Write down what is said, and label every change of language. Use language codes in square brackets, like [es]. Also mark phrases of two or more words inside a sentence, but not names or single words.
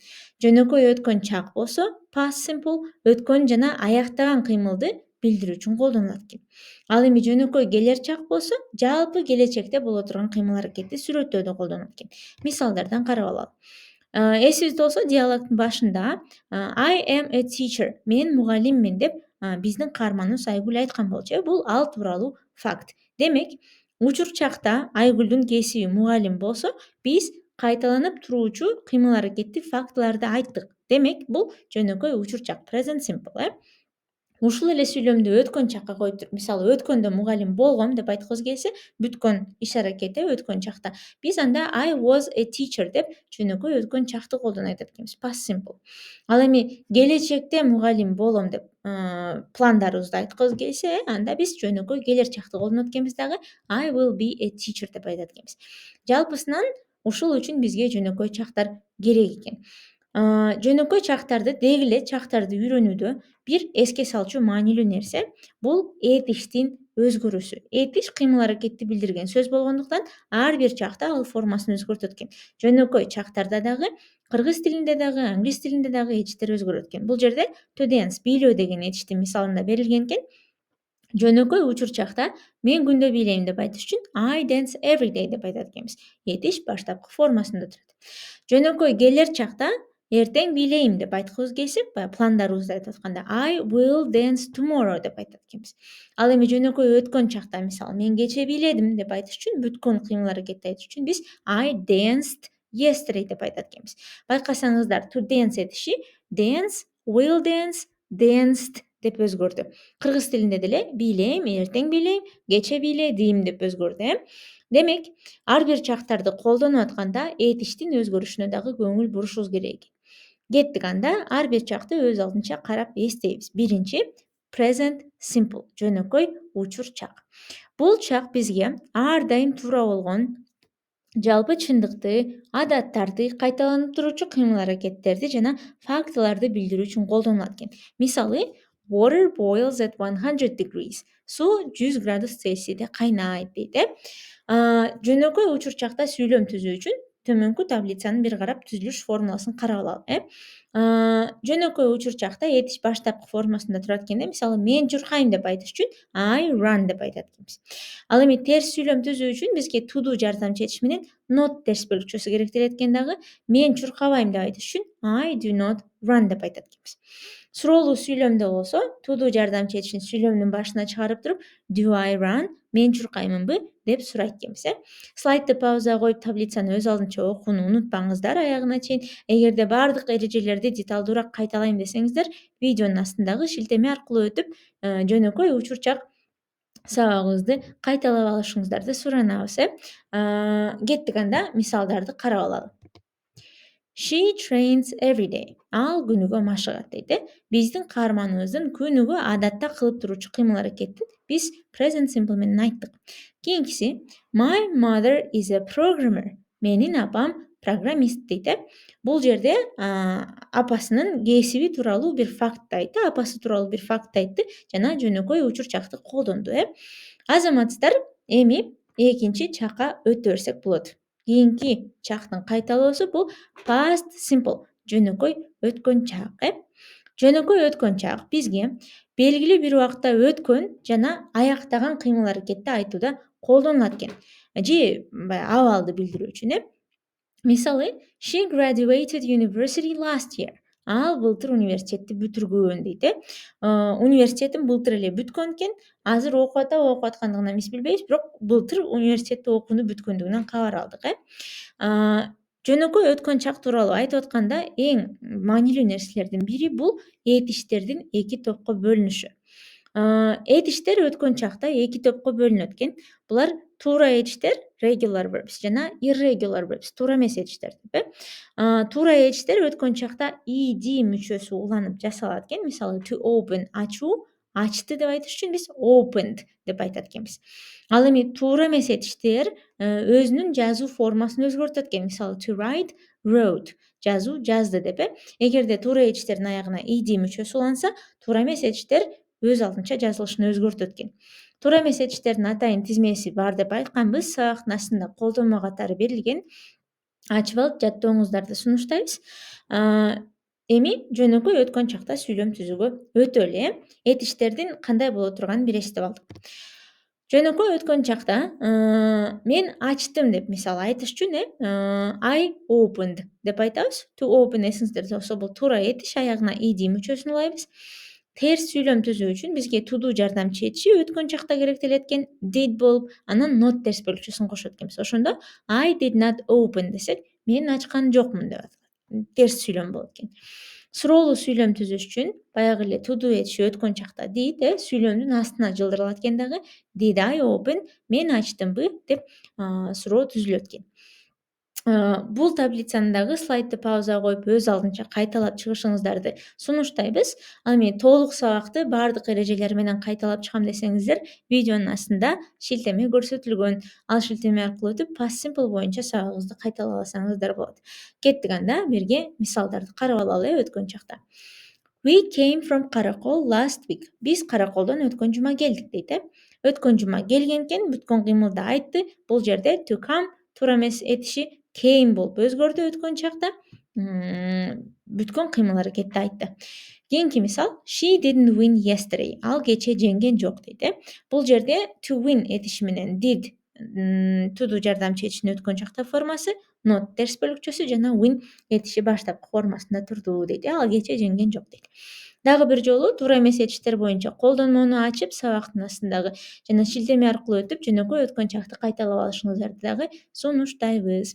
[ky] Жөнөкөй өткөн чак болсо [en] past simple [ky] өткөн жана аяктаган кыймылды билдирүү үчүн колдонулат экен. Ал эми жөнөкөй келер чак болсо жалпы келечекте боло турган кыймыл-аракетти сүрөттөөдө колдонулат экен. Мисалдардан карап алалы. Эсибизде болсо, диалогдун башында [en] I am a teacher, [ky] мен мугалиммин деп биздин каарманыбыз Айгүл айткан болчу. Бул ал тууралуу факт. Демек, учур чакта Айгүлдүн кесиби мугалим болсо, биз кайталанып туруучу кыймыл-аракетти фактыларды айттык. Демек, бул жөнөкөй учур чак, [en] present simple. [ky] Ушул эле сүйлөмдү өткөн чакка коюп туруп, мисалы өткөндө мугалим болгом деп айткыбыз келсе, бүткөн иш-аракети өткөн чакта. Биз анда [en] I was a teacher [ky] деп жөнөкөй өткөн чакты колдоно айтат экенбиз. [en] Past simple. [ky] Ал эми келечекте мугалим болом деп пландарыбызды айткыбыз келсе, анда биз жөнөкөй келер чакты колдонот экенбиз дагы. [en] I will be a teacher [ky] деп айтат экенбиз. Жалпысынан ушул үчүн бизге жөнөкөй чактар керек экен. Жөнөкөй чактарды деги эле чактарды үйрөнүүдө бир эске салчу маанилүү нерсе бул этиштин өзгөрүүсү. Этиш кыймыл-аракетти билдирген сөз болгондуктан ар бир чакта ал формасын өзгөртөт экен. Жөнөкөй чактарда дагы, кыргыз тилинде дагы, англис тилинде дагы этиштер өзгөрөт экен. Бул жерде [en] to dance, [ky] бийлөө деген этиштин мисалында берилген экен. Жөнөкөй учур чакта мен күндө бийлейм деп айтыш үчүн [en] I dance every day [ky] деп айтат экенбиз. Этиш баштапкы формасында турат. Жөнөкөй келер чакта эртең бийлейм деп айткыбыз келсе, баягы пландарыбызды айтып атканда [en] I will dance tomorrow [ky] деп айтат экенбиз. Ал эми жөнөкөй өткөн чакта, мисалы, мен кечээ бийледим деп айтыш үчүн, бүткөн кыймыл-аракетти айтыш үчүн биз [en] I danced yesterday [ky] деп айтат экенбиз. Байкасаңыздар, [en] to dance этиши dance, will dance, danced [ky] деп өзгөрдү. Кыргыз тилинде деле бийлейм, эртең бийлейм, кечээ бийледим деп өзгөрдү. Демек, ар бир чактарды колдонуп атканда этиштин өзгөрүшүнө дагы көңүл бурушубуз керек. Кеттик анда, ар бир чакты өз алдынча карап эстейбиз. Биринчи, [en] present simple [ky] жөнөкөй учур чак. Бул чак бизге ар дайым туура болгон жалпы чындыкты, адаттарды, кайталанып туручу кыймыл-аракеттерди жана фактыларды билдирүү үчүн колдонулат экен. Мисалы, [en] water boils at 100 degrees. [ky] Суу 100 градус Цельсийде кайнайт дейт, жөнөкөй учурчакта сүйлөм түзүү үчүн төмөнкү таблицанын бир карап түзүлүш формуласын карап алалы. Жөнөкөй учурчакта этиш баштапкы формасында турат экенде, мисалы, мен чуркайм деп айтыш үчүн [en] I run [ky] деп айтат экенбиз. Ал эми терс сүйлөм түзүү үчүн бизге [en] to do [ky] жардамчы этиш менен not терс бөлүкчөсү керектелет экен дагы. Мен чуркабайм деп айтыш үчүн [en] I do not run [ky] деп айтат экенбиз. Суроолуу сүйлөмдө болсо [en] to do [ky] жардамчы этишин сүйлөмдүн башына чыгарып туруп [en] do I run, [ky] мен чуркаймынбы деп сурайт экенбиз. Слайдты паузага коюп таблицаны өз алдынча окууну унутпаңыздар аягына чейин. Эгерде баардык эрежелерди деталдуураак кайталайм десеңиздер, видеонун астындагы шилтеме аркылуу өтүп, жөнөкөй учурчак сабагыбызды кайталап алышыңыздарды суранабыз. Кеттик анда мисалдарды карап алалы. [en] She trains every day. [ky] Ал күнүгө машыгат дейт. Биздин каарманыбыздын күнүгө адатта кылып туручу кыймыл-аракетин биз [en] present simple [ky] менен айттык. [en] Кийинкиси My mother is a programmer. [ky] Менин апам программист дейт. Бул жерде апасынын кесиби тууралуу бир фактты айтты, апасы тууралуу бир фактты айтты жана жөнөкөй учурчакты колдонду. Азаматсыздар, эми экинчи чакка өтө берсек болот. Кийинки чактын кайталоосу бул [en] past simple, [ky] жөнөкөй өткөн чак. Жөнөкөй өткөн чак бизге белгилүү бир убакытта өткөн жана аяктаган кыймыл-аракетти айтууда колдонулат экен. Же абалды билдирүү үчүн. Мисалы, [en] she graduated university last year. [ky] Ал былтыр университетти бүтүргөн дейт. Университетин былтыр эле бүткөн экен. Азыр окуп аткандыгынан биз билбейбиз, бирок былтыр университетте окууну бүткөндүгүнөн кабар алдык. Жөнөкөй өткөн чак тууралуу айтып атканда эң маанилүү нерселердин бири бул этиштердин эки топко бөлүнүшү. Этиштер өткөн чакта эки топко бөлүнөт экен. Булар туура этиштер, [en] regular verbs жана irregular verbs, [ky] туура эмес этиштер деп. Туура этиштер өткөн чакта ed мүчөсү уланып жасалат экен. Мисалы, [en] to open [ky] ачуу, ачты деп айтыш үчүн биз opened деп айтат экенбиз. Ал эми туура эмес этиштер өзүнүн жазуу формасын өзгөртөт экен. Мисалы, [en] to write wrote, [ky] жазуу жазды деп. Эгерде туура этиштердин аягына ed мүчөсү уланса, туура эмес этиштер өз алдынча жазылышын өзгөртөт экен. Туура эмес этиштердин атайын тизмеси бар деп айтканбыз, сабактын астында колдонмо катары берилген. Ачып алып жаттооңуздарды сунуштайбыз. Эми жөнөкөй өткөн чакта сүйлөм түзүүгө өтөлү. Этиштердин кандай боло турганын бир эстеп алдык. Жөнөкөй өткөн чакта мен ачтым деп мисалы айтыш үчүн [en] I opened [ky] деп айтабыз. [en] To open [ky] эсиңиздерде болсо бул туура этиш, аягына ed мүчөсүн улайбыз. Терс сүйлөм түзүү үчүн бизге [en] to do [ky] жардамчы этиши өткөн чакта керектелет экен, did болуп, анан not терс бөлүкчөсүн кошот экенбиз. Ошондо [en] I did not open [ky] десек, мен ачкан жокмун деп атат. Терс сүйлөм болот экен. Суроолуу сүйлөм түзүш үчүн баягы эле [en] to do [ky] этиши өткөн чакта did, сүйлөмдүн астына жылдырылат экен дагы. [en] Did I open? [ky] Мен ачтымбы деп суроо түзүлөт экен. Бул таблицаны дагы слайдты паузага коюп өз алдынча кайталап чыгышыңыздарды сунуштайбыз. Ал эми толук сабакты баардык эрежелер менен кайталап чыгам десеңиздер, видеонун астында шилтеме көрсөтүлгөн. Ал шилтеме аркылуу өтүп [en] past simple [ky] боюнча сабагыбызды кайталап алсаңыздар болот. Кеттик анда бирге мисалдарды карап алалы өткөн чакта. [en] We came from Karakol last week. [ky] Биз Караколдон өткөн жума келдик дейт. Өткөн жума келген экен, бүткөн кыймылды айтты. Бул жерде [en] to come [ky] туура эмес этиши came болуп өзгөрдү өткөн чакта. Бүткөн кыймыл-аракетти айтты. Кийинки мисал, [en] she didn't win yesterday. [ky] Ал кече жеңген жок дейт. Бул жерде [en] to win [ky] этиши менен did [en] to do [ky] жардамчы этишин өткөн чакта формасы, not терс бөлүкчөсү жана win этиши баштапкы формасында турду дейт. Ал кече жеңген жок дейт. Дагы бир жолу туура эмес этиштер боюнча колдонмону ачып, сабактын астындагы жана шилтеме аркылуу өтүп, жөнөкөй өткөн чакты кайталап алышыңыздарды дагы сунуштайбыз.